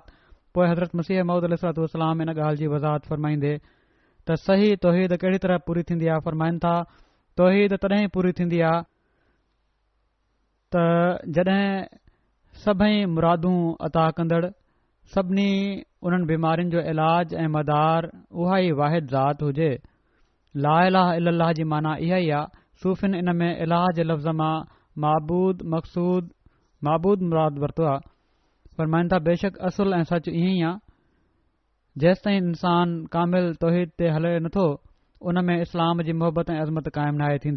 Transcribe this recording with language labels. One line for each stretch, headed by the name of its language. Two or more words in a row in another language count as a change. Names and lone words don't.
Sindhi: पोइ हज़रत मसीह मौद अलैहिस्सलाम इन ॻाल्हि जी वज़ाहत फ़रमाईंदे त सही तौहीद कहिड़ी तरह पूरी थींदी आहे, फ़रमाइनि था तौहीद तॾहिं पूरी थींदी आहे त जॾहिं सभई मुरादूं अता कंदड़ सभिनी उन्हनि बीमारियुनि जो इलाज ऐं मदार उहा ई वाहिद ज़ात हुजे।
Arabic: لا إله إلا الله
Sindhi: जी माना इहा ई आहे। सूफ़िन इन में इलाह जे लफ़्ज़ मां माबूद मक़सूद माबूद मुराद वरितो आहे। फ़रमाइनि था बेशक असुल ऐं सच ईअं ई आहे। जेसि ताईं इंसान कामिल तौहीद ते हले नथो उन में इस्लाम जी मोहबत ऐं अज़मत क़ाइमु नाहे थींदी।